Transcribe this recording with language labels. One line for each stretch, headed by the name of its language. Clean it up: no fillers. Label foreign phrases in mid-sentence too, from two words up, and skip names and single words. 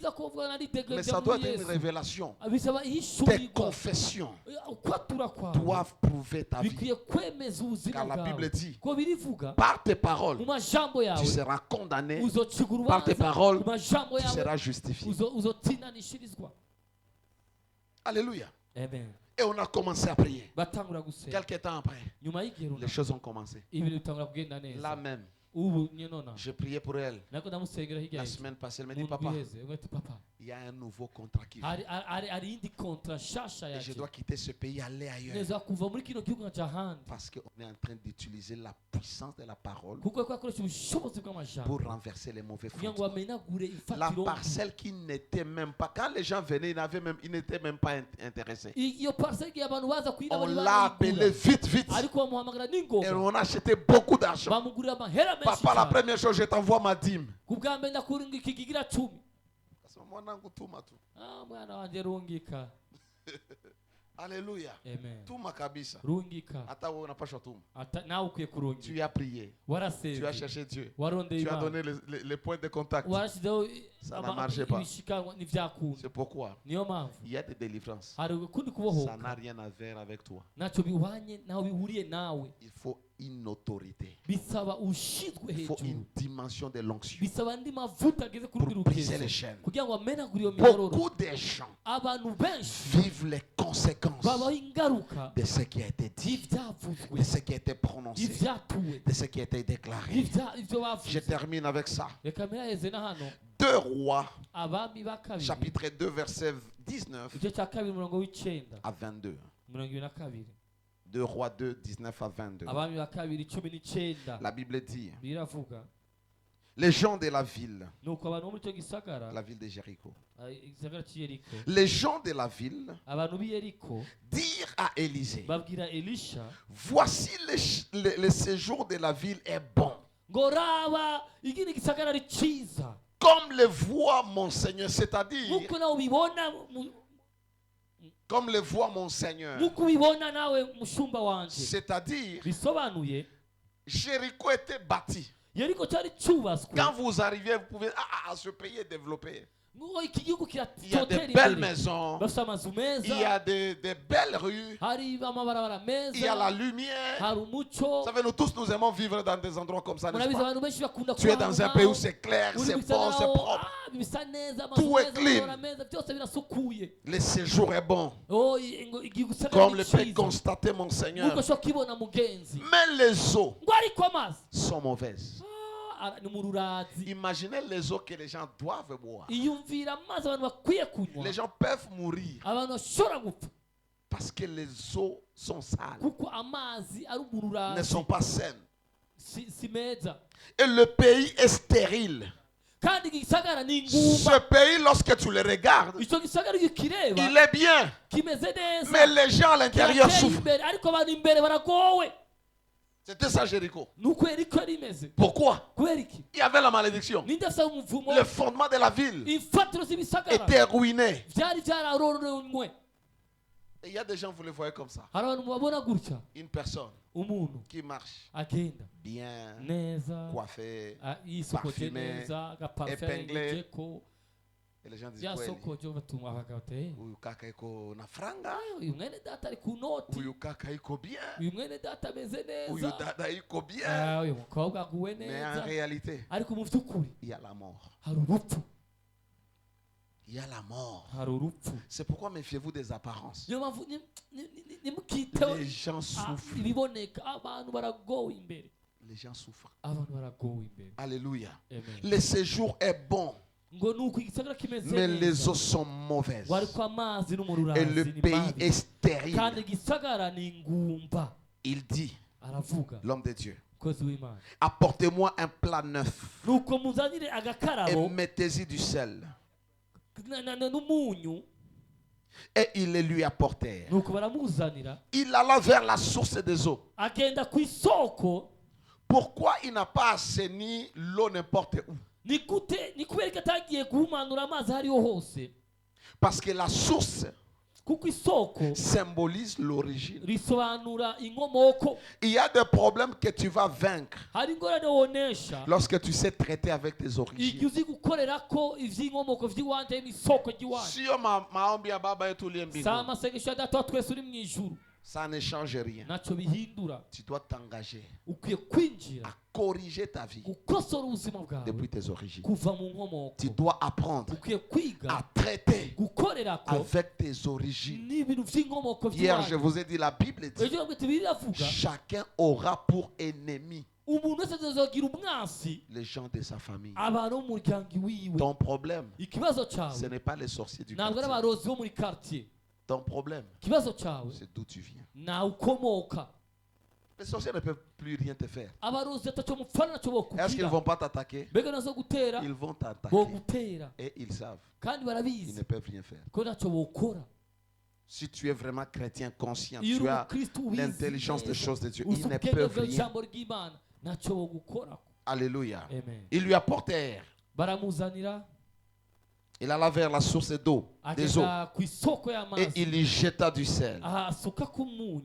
French: Mais ça doit être une révélation. Tes confessions doivent prouver ta vie. Car la Bible dit, par tes paroles, tu seras condamné. Par tes paroles, tu seras justifié. Alléluia. Amen. Et on a commencé à prier.
Rundi: batangura gusenga
French: Quelques temps après,
Rundi: nyuma y'igihe
French: les
Rundi: runaka
French: choses ont commencé.
Rundi: ibintu bitangura kugenda neza
French: Là même,
Rundi: ubu nyine nona
French: je priais pour elle.
Rundi: nako ndamusengera hirya
French: La
Rundi: y'ejo
French: semaine passée, elle me dit,
Rundi: mu ndwi
French: papa,
Rundi: iheze ubwo ati papa
French: il y a un nouveau contrat qui vient.
Rundi: hari iyindi kontra nshasha
French: Et je
Rundi: yaje
French: dois quitter ce pays, aller ailleurs.
Rundi: neza kuva muri kino gihugu nkaja ahandi
French: Parce qu'on est en train d'utiliser la puissance de la parole
Rundi: kuko ariko akoresha ubushobozi bw'amajambo
French: pour renverser les mauvais
Rundi: kugira ngo
French: fruits.
Rundi: bamenagure
French: La
Rundi: ifatiro
French: parcelle qui n'était même pas, quand les gens venaient, ils n'étaient même pas intéressés.
Rundi: iyo parcelle igihe abantu baza kuyina
French: On
Rundi: bari
French: l'a appelé vite, vite.
Rundi: ariko bamuhamagara
French: Et
Rundi: n'ingoga
French: on a acheté beaucoup d'argent.
Rundi: bamugurira amahera menshi
French: Papa, la
Rundi: cyane
French: première chose, je t'envoie ma dîme.
Rundi: ku bwa mbere ndakuringa ikigigira 10 mwana wanje rungika
French: Alléluia.
Rundi: amen
Swahili: Tuma kabisa.
Rundi: rungika
Swahili: Hata wewe unapaswa tuma.
Rundi: nawe ukwiye kurungika
French: Tu as prié. Tu as
Rundi: warasenze
French: cherché Dieu.
Rundi: warondeye
French: Tu as
Rundi: imana
French: donné les points de contact.
Rundi: warashyizeho
French: Ça n'a marché pas.
Rundi: ibishikanwa ntibyakunda
French: C'est pourquoi
Rundi: niyo mpamvu
French: il y a des délivrances.
Rundi: hari ukundi
French: Ça
Rundi: kubohoka
French: n'a rien à voir avec toi.
Rundi: ntacyo bihwanye naho bihuriye nawe
French: Il faut une autorité.
Rundi: bisaba ushinzwe
French: Il faut
Rundi: hejuru
French: une dimension de l'onction
Rundi: bisaba andi mavuta ageze kuri
French: pour
Rundi: buri
French: briser
Rundi: rukezo
French: les chaînes.
Rundi: kugira ngo bamenagure iyo minyororo
French: Beaucoup de gens
Rundi: abantu benshi
French: vivent les conséquences
Rundi: babaho ingaruka
French: de ce qui a été dit,
Rundi: y'ibyavuzwe
French: de ce qui a été prononcé,
Rundi: ibyatuwe
French: de ce qui a été déclaré.
Rundi: ibyo bavuze
French: Je termine avec ça.
Rundi: reka miraheze na hano
French: 2 Rois,
Rundi: abami ba kabiri
French: chapitre 2, verset 19
Rundi: igice cya kabiri umurongo w'icenda
French: à 22.
Rundi: mirongo ibiri na kabiri
French: 2 Rois 2, 19 à 22.
Rundi: abami ba kabiri 19
French: La Bible dit,
Rundi: biravuga
French: les gens de la ville,
Rundi: nuko abantu bo muri icyo gisagara
French: la ville de Jéricho,
Rundi: igisagara cy'Yeriko
French: les gens de la ville
Rundi: abantu b'i Yeriko
French: dirent à Élisée,
Rundi: babwira Elisha
French: voici le séjour de la ville est bon,
Rundi: ngo raba igini gisagara ari cyiza
French: comme le voit mon Seigneur, c'est-à-dire,
Rundi: nk'uko nawe ubibona
French: comme le voit mon Seigneur,
Rundi: nk'uko ubibona nawe mushumba wanje
French: c'est-à-dire,
Rundi: bisobanuye
French: Jéricho était bâti.
Rundi: Yeriko cyari cyubatswe
French: Quand vous arrivez, vous pouvez, ce pays est développé.
Rundi: ngo iki gihugu
French: Il y a
Rundi: kiratotera
French: de belles
Rundi: imbere
French: maisons,
Rundi: bafite amazu
French: il y
Rundi: meza
French: a des belles rues,
Rundi: hari amabarabara
French: il y a la
Rundi: meza
French: lumière.
Rundi: hari umuco
French: Vous savez, nous tous, nous aimons vivre dans des endroits comme ça, n'est-ce
Rundi: murabizi
French: pas?
Rundi: abantu benshi bakunda
French: Tu es dans un pays où c'est clair,
Rundi: uri
French: c'est
Rundi: mu
French: bon, c'est
Rundi: gisagara
French: propre.
Rundi: bisa neza amazu
French: Tout est
Rundi: meza
French: clean.
Rundi: amabara meza byose birasukuye
French: Le séjour est bon,
Rundi: igisagara
French: comme
Rundi: ni
French: le peut
Rundi: cyiza
French: constater mon Seigneur.
Rundi: nk'uko ushobora kubibona mugenzi
French: Mais les eaux
Rundi: ngo ariko amazi
French: sont mauvaises.
Rundi: ni mu rurazi
French: Imaginez les eaux que les gens doivent boire.
Rundi: iyumvira amazi abantu bakwiye kunywa
French: Les gens peuvent mourir
Rundi: abantu bashobora gupfa
French: parce que les eaux sont sales,
Rundi: kuko amazi ari mu
French: ne
Rundi: rurazi
French: sont pas saines.
Rundi: si meza
French: Et le pays est stérile.
Rundi: kandi iki gisagara ni ingumba
French: Ce pays, lorsque tu le regardes,
Rundi: icyo gisagara iyo ukireba
French: il est bien.
Rundi: kimeze neza
French: Mais les gens à l'intérieur
Rundi: kirateye
French: souffrent.
Rundi: imbere ariko abantu imbere baragowe
French: C'était ça, Jéricho.
Rundi: nuko Yeriko yari imeze
French: Pourquoi?
Rundi: kubera iki
French: Il y avait la malédiction.
Rundi: ninde afite umuvumo
French: Le fondement de la ville
Rundi: imfatiro z'ibisagara
French: était ruiné.
Rundi: byari byararoronywe
French: Et il y a des gens, vous les voyez comme ça.
Rundi: hari abantu mubabona gutya
French: Une personne
Rundi: umuntu
French: qui marche
Rundi: agenda
French: bien,
Rundi: neza
French: coiffée,
Rundi: yisokoje
French: parfumé,
Rundi: neza agaparufe
French: épinglé.
Rundi: yengejeko
French: et les gens disent kweli,
Rundi: byasokoje batuma abagabo ati
Swahili: huyu kaka iko na franga,
Rundi: uyu mwene data ari ku noti
Swahili: huyu kaka iko bien,
Rundi: uyu mwene data ameze
Swahili: huyu
Rundi: neza
Swahili: dada iko bien.
Rundi: uyu mukobwa aguwe
French: Mais en
Rundi: neza
French: réalité,
Rundi: ariko mu by'ukuri
French: il y a la mort.
Rundi: hari urupfu
French: Il y a la mort.
Rundi: hari urupfu
French: C'est pourquoi méfiez-vous des apparences.
Rundi: niyo mpamvu nimukiteho
French: Les gens souffrent.
Rundi: ibiboneka abantu baragowe imbere
French: Les gens souffrent.
Rundi: abantu baragowe imbere
French: Alléluia.
Rundi: Amen.
French: Le séjour est bon,
Rundi: ngo nuko igisagara kimeze
French: mais les
Rundi: neza
French: eaux sont mauvaises.
Rundi: ngo ariko amazi no mu
French: Et
Rundi: rurazi
French: le
Rundi: ni
French: pays
Rundi: mabi
French: est stérile.
Rundi: kandi igisagara ni ingumba
French: Il dit,
Rundi: aravuga
French: l'homme de Dieu,
Rundi: kozi w'imana
French: apportez-moi un plat neuf
Rundi: nuko muzanire
French: et
Rundi: agakarabo
French: mettez-y du sel.
Rundi: n'umunyu
French: Et ils le lui apportèrent.
Rundi: nuko baramuzanira
French: Il alla vers la source des eaux.
Rundi: agenda ku isoko
French: Pourquoi il n'a pas assaini l'eau n'importe où?
Rundi: ni kubera ko atagiye guhumanura amazi aho ariho hose
French: Parce que la source
Rundi: kuko isoko
French: symbolise l'origine.
Rundi: risobanura inkomoko
French: Il y a des problèmes que tu vas vaincre
Rundi: hari ingorane wonesha
French: lorsque tu sais traiter avec tes
Rundi: igihe
French: origines.
Rundi: uzi gukorera ko iby'inkomoko by'iwanje n'isoko ry'iwanje
Swahili: Sio maombi ya baba yetu uliye
Rundi: si
Swahili: mbinguni.
Rundi: amasengesho ya data wa twese uri mu ijuru
French: Ça ne change rien.
Rundi: ntacyo bihindura.
French: Tu dois t'engager
Rundi: Ukwiye kwinjira
French: à corriger ta vie
Rundi: gukosora ubuzima bwawe
French: depuis tes origines.
Rundi: kuva mu nkomoko.
French: Tu dois apprendre
Rundi: Ukwiye kwiga
French: à traiter
Rundi: gukorera ko
French: avec tes origines.
Rundi: n'ibintu by'inkomoko
French: Hier, je
Rundi: by'iwanyu.
French: vous ai dit, la Bible dit,
Rundi: ejo nabwo biravuga
French: chacun aura pour ennemi
Rundi: umuntu wese azagira umwansi
French: les gens de sa famille.
Rundi: abantu bo mu muryango wiwe.
French: Ton problème,
Rundi: ikibazo
French: ce
Rundi: cyawe
French: n'est pas les sorciers du
Rundi: ntabwo ari
French: quartier.
Rundi: abarozi bo muri quartier.
French: Ton problème,
Rundi: ikibazo cyawe
French: c'est d'où tu viens.
Rundi: nawe ukomoka.
French: Les sorciers ne peuvent plus rien te faire.
Rundi: abarozi atacyo mupfana ntacyo
French: Est-ce qu'ils ne
Rundi: bokubwira.
French: vont pas t'attaquer?
Rundi: mbega nazo gutera
French: Ils vont
Rundi: bo
French: t'attaquer.
Rundi: gutera
French: Et ils savent.
Rundi: kandi
French: Ils
Rundi: barabizi
French: ne peuvent rien faire.
Rundi: ko ntacyo bokora.
French: Si tu es vraiment chrétien conscient,
Rundi: iyo uri
French: tu as
Rundi: umukristo ubizi
French: l'intelligence des
Rundi: neza,
French: choses de Dieu.
Rundi: uzi
French: Ils ne
Rundi: ubwenge
French: peuvent rien.
Rundi: bw'ijambo ry'imana ntacyo bogukora.
French: Alléluia.
Rundi: Amen.
French: Ils lui apportèrent.
Rundi: baramuzanira
French: Il alla vers la source d'eau, des eaux.
Rundi: agenda ku isoko
French: Et
Rundi: y'amazi
French: il y jeta du sel.
Rundi: ahasuka ku munyu